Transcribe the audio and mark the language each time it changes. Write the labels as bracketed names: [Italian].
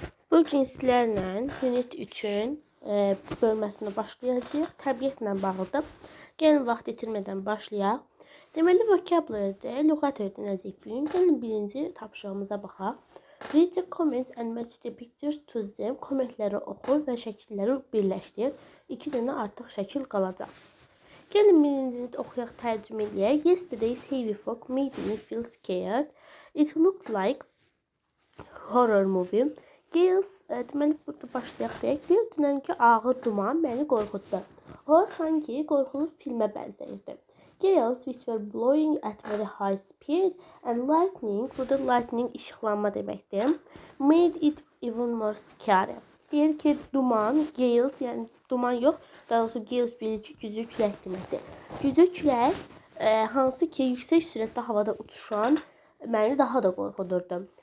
[Azerbaijani] Bugün sizlərlə Unit 3-ün bölməsində başlayacağıq. Təbiətlə bağlıdır. Gəlin vaxt itirmədən başlayaq. Deməli, vocabulary'də lüğət öyrənəcəyik bu gün. Gəlin birinci tapşırığımıza baxaq. [English] Read the comments and match the pictures to them. [Azerbaijani] Kommentləri oxu və şəkilləri birləşdir. 2 dənə artıq şəkil qalacaq. Gəlin birincini oxuyaq, tərcümə edək. [English] Yesterday's heavy fog made me feel scared. It looked like horror movie. [Azerbaijani] Gales, deməli burada başlayaq deyək. Bir dünənki ağır duman məni qorxutdu. O sanki qorxulu filmə bənzəyirdi. [English] Gales which were blowing at very high speed and lightning, [Azerbaijani] burada lightning işıqlanma deməkdir, [English] made it even more scary. [Azerbaijani] Deyir ki, duman, gales, yəni duman yox, daha doğrusu gales bilici güclü külək deməkdir. Güclü külək, hansı ki yüksək sürətdə havada uçuşan məni daha da qorxudurdu.